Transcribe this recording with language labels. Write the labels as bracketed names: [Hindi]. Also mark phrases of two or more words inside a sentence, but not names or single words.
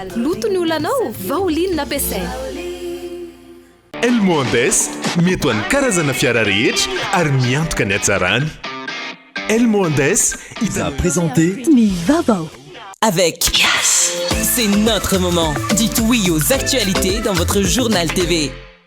[Malagasy] Loto ny olanao, vaolinina ampiasaina. Elmondes mety ho an'ny karazana fiara rehetra ary miantoka ny hatsarany. Elmondes [French] il a présenté [Malagasy] ny vaovao. [French] Avec Yes, c'est notre moment. Dites oui aux actualités dans votre journal TV.